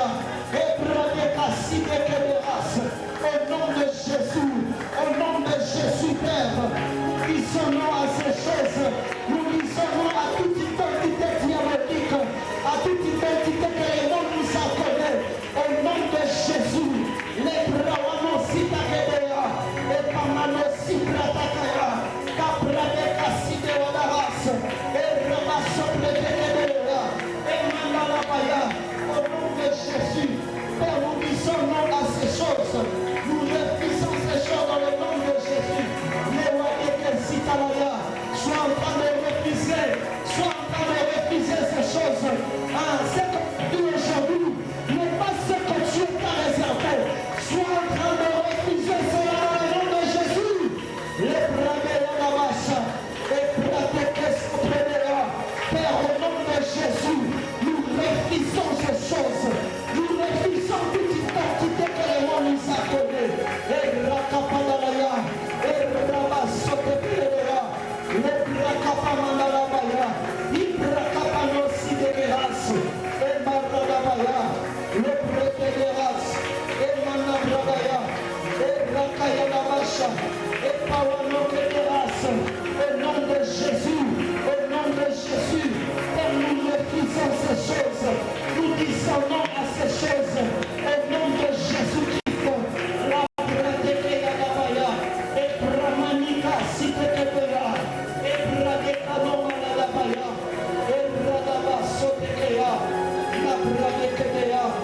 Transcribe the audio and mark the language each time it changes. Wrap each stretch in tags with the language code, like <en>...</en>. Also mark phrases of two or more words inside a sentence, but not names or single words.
<fr>Et braqueya cité de race. Au nom de Jésus, au nom de Jésus Père, nous disons non à ces choses, nous disons non à toute identité diabolique, à toute identité que le monde nous a connue. Au nom de Jésus, les bravos sita kedea, et pamano sipra takaya, kaprade kasite wadaras, et rabasso predekebea, et mandalabaya. Au nom de Jésus, Père, nous disons non à ces choses. Nous refusons ces choses dans le nom de Jésus. Sois en train de refuser, sois en train de refuser ces choses. Ce que tu es aujourd'hui n'est pas ce que Dieu t'a réservé. Sois en train de refuser cela dans le nom de Jésus. Les bravés à la vache, et Père, au nom de Jésus, nous refusons ces choses. Nous refusons toute identité que le monde nous a donnée. Et Rakapadalaya, et Rabasotepelea, le Brakapamanalabaya, Ibrakapanosi de Geras, et Maradabaya, le Prétéderas, et Manabradaya, et Rakayanamasha, et Pawanokeras, au nom de Jésus, au nom de Jésus, et nous refusons ces choses, nous disons non à ces choses, au nom de Jésus-Christ, la Pratekeyanabaya, et Brahmanika Sitekepera, et Bradekadomanalabaya, et Bradabasotekeya, la Pratekeya.</fr>